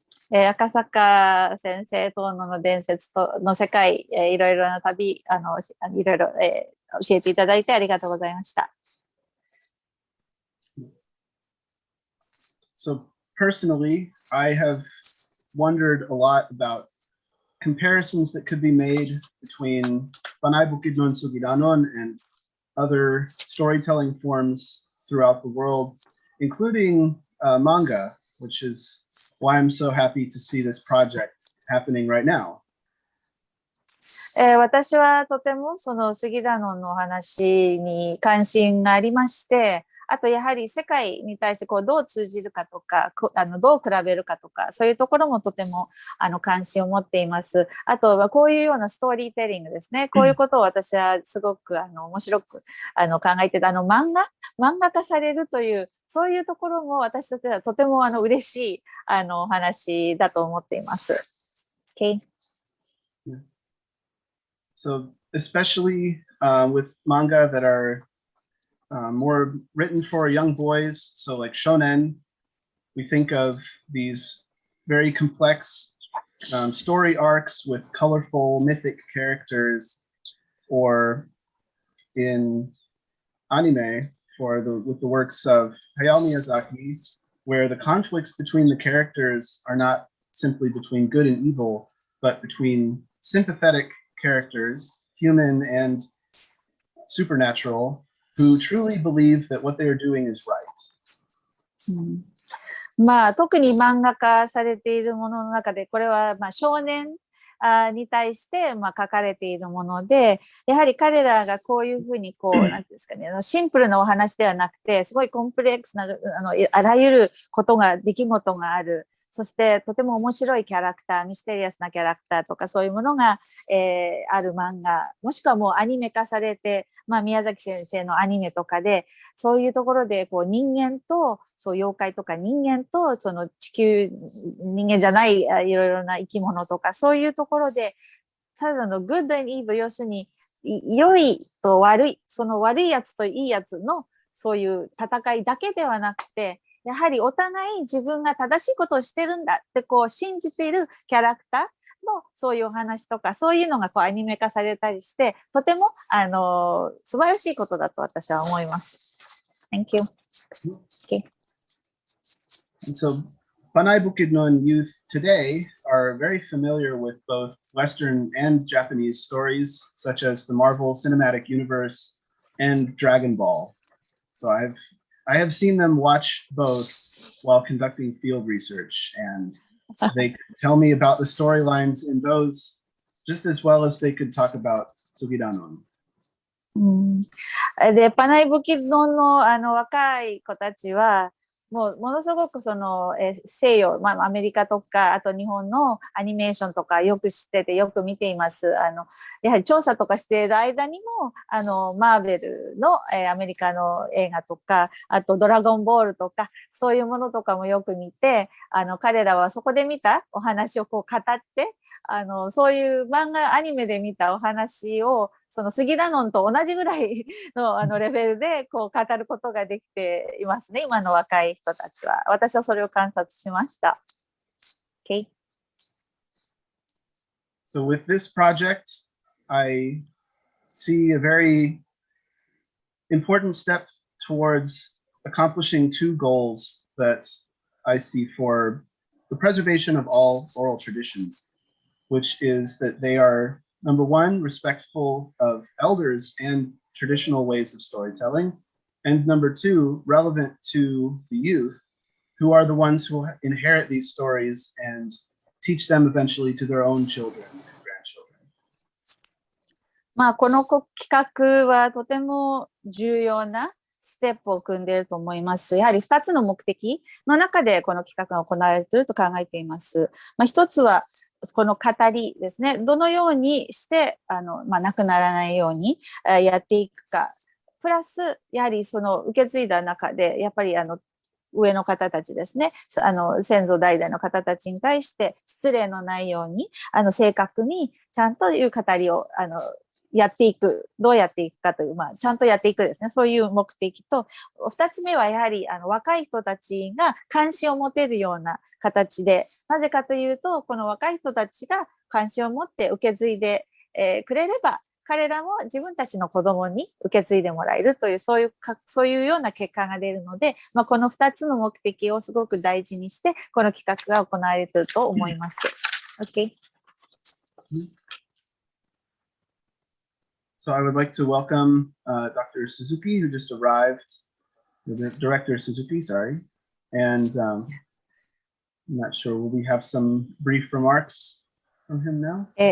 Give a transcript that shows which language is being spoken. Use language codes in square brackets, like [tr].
[ja] 赤坂先生、遠野の伝説の世界、いろいろな旅、いろいろ、教えていただいてありがとうございました。 [en] So personally, I have wondered a lot about comparisons that could be made between Panay Bukidnun Sugidanun and other storytelling forms throughout the world, including manga, which is why I'm so happy to see this project happening right now. [ja] 私はとてもそのスギダノンのお話に関心がありまして、あとやはり世界に対してどう通じるかとか、どう比べるかとか、そういうところもとても関心を持っています。あとはこういうようなストーリーテリングですね。こういうことを私はすごく面白く考えてた。漫画化されるという、そういうところも私たちはとても嬉しいお話だと思っています。 [en] Okay. So especially with manga that are more written for young boys, so like shonen, we think of these very complex story arcs with colorful mythic characters, or in anime with the works of Hayao Miyazaki, where the conflicts between the characters are not simply between good and evil, but between sympathetic characters, human and supernatural, who truly believe that what they are doing is right. [ja] まあ、特に漫画化されているものの中で、これはまあ少年に対してまあ書かれているもので、やはり彼らがこういうふうにこう、なんていうんですかね、シンプルなお話ではなくて、すごいコンプレックスな、あらゆることが、出来事がある。そしてとても面白いキャラクター、ミステリアスなキャラクターとかそういうものが、ある漫画、もしくはもうアニメ化されて、まあ、宮崎先生のアニメとかで、そういうところでこう人間と、そう妖怪とか人間とその地球、人間じゃないいろいろな生き物とか、そういうところで、ただのグッド&イーブル、要するに良いと悪い、その悪いやつといいやつのそういう戦いだけではなくて、やはりお互い自分が正しいことをしてるんだってこう信じているキャラクターのそういうお話とか、そういうのがこうアニメ化されたりして、とても素晴らしいことだと私は思います。 [en] Thank you. Okay. And so Panay Bukidnun youth today are very familiar with both Western and Japanese stories, such as the Marvel Cinematic Universe and Dragon Ball. So I have seen them watch both while conducting field research, and they tell me about the storylines in those just as well as they could talk about Sugidanun. [ja] で、パナイブキドンの若い子たちは、もうものすごくその西洋、まあ、アメリカとかあと日本のアニメーションとかよく知っててよく見ています。やはり調査とかしている間にもマーベルのアメリカの映画とかあとドラゴンボールとかそういうものとかもよく見て彼らはそこで見たお話をこう語ってそういう漫画アニメで見たお話をそのスギダノンと同じぐらいのレベルでこう語ることができていますね、今の若い人たちは。私はそれを観察しました。 [en] Okay. So with this project, I see a very important step towards accomplishing two goals that I see for the preservation of all oral traditions, which is that they are, number one, respectful of elders and traditional ways of storytelling, and number two, relevant to the youth, who are the ones who will inherit these stories and teach them eventually to their own children and grandchildren. [ja] まあ、この企画はとても重要なステップを組んでいると思います。やはり2つの目的の中でこの企画が行われていると考えています。まあ、一つはこの語りですね。どのようにしてまあ、なくならないようにやっていくか。プラス、やはりその受け継いだ中で、やっぱり上の方たちですね。先祖代々の方たちに対して失礼のないように、正確にちゃんという語りをやっていく、どうやっていくかという、まあ、ちゃんとやっていくですね。そういう目的と、二つ目はやはり若い人たちが関心を持てるような形で、なぜかというと、この若い人たちが関心を持って受け継いで、くれれば、彼らも自分たちの子供に受け継いでもらえるという、そういうような結果が出るので、まあ、この二つの目的をすごく大事にして、この企画が行われていると思います。 [en] OK。 So I would like to welcome Dr. Suzuki, who just arrived, Director Suzuki, sorry. And I'm not sure, will we have some brief remarks from him now?